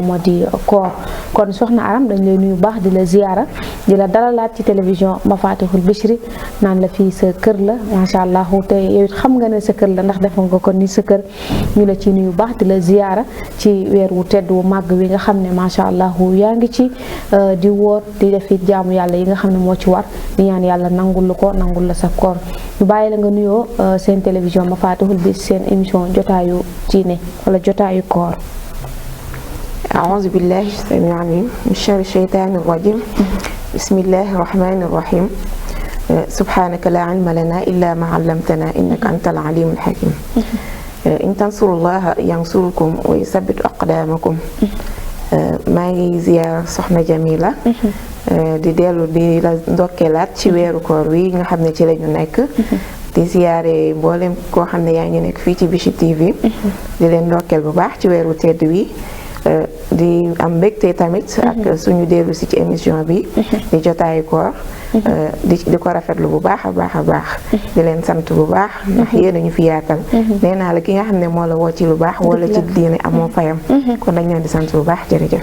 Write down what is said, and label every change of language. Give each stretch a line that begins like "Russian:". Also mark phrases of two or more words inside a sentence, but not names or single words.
Wolof: moo di koor kon soxna Aram dañ lay nuyu baax di la ziyaara di la dalalaat ci télévision Mafatihul Bichri naan la fii sa kër la
Arabic: ما شاء الله
Wolof: te yow it xam nga ne sa kër la ndax defoon nga ko ni sa kër ñu la ci nuyu baax di la ziyaara ci weer wu tedd wu màgg wi nga xam ne
Arabic: ما شاء الله
Wolof: yaa ngi ci di woor di def it jaamu yàlla yi nga xam ne moo ci war di ñaan yàlla nangul la ko nangul la sa koor ñu bàyyi la nga nuyoo seen télévision Mafatihul Bichri seen émission jotaayu diine wala jotaayu koor.
Arabic: أعوذ بالله السميع العليم من شر الشيطان الرجيم بسم الله الرحمن الرحيم سبحانك لا علم لنا إلا ما علمتنا إنك أنت العليم الحكيم إن تنصروا الله ينصركم ويثبت أقدامكم
Wolof: maa ngi ziyaar soxna Jamila di dellu di la ndokkeelaat ci weeru koor wi nga xam ne ci lañu nekk di ziyaare mboolem koo xam ne yaa ngi nekk fii ci Bichri TV di leen ndokkeel bu baax ci weeru tedd wi di am mbégte tamit ak suñu dellu si ci émission bi di jotaayu koor di ko rafetlu bu baax a baax a baax di leen sant bu baax ndax yéen a ñu fi yaatal nee naa la ki nga xam ne moo la woo ci lu baax wala ci diine amoo fayam kon dañ leen di sant bu baax jërëjëf